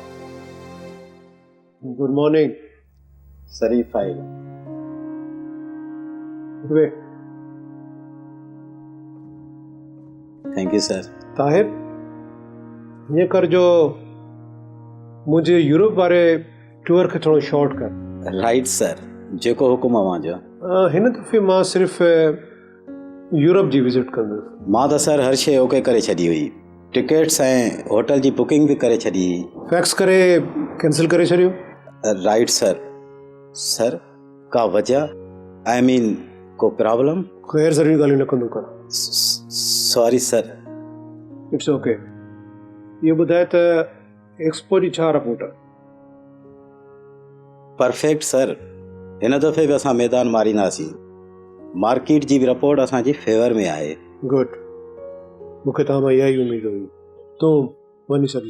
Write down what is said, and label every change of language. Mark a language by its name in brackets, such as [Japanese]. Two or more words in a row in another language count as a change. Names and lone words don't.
[English] Good morning. Sorry file. Thank you sir. [Sindhi] ताहिर, ये कर जो मुझे यूरोप वारे टूर खे थोड़ो शॉर्ट कर। [English] Right sir, [Sindhi] जेको हुकुम अवां जो। हिन दफ़े मां सिर्फ़ यूरोप जी विज़िट कंदुसि। मां त सर हर शइ ओके करे छॾी हुई, टिकट्स ऐं होटल जी बुकिंग भी करे छॾी। फैक्स करे कैंसिल करे छॾियो। [English] Right sir. [Sindhi] सर का वजह, [English] I mean [Sindhi] को प्रॉब्लम? ख़ैर ज़रूरी ॻाल्हियूं न कंदो कर। [English] Sorry sir. It's OK. [Sindhi] ये ॿुधाए त एक्सपो जी छा रिपोर्ट आहे? [English] Perfect sir. [Sindhi] हिन दफ़े बि असां मैदान मारींदासीं। मार्केट जी बि रिपोर्ट असांजी फेवर में आहे। गुड, मूंखे तव्हां मां इहा ई उमेद हुई। तूं वञी सघीं।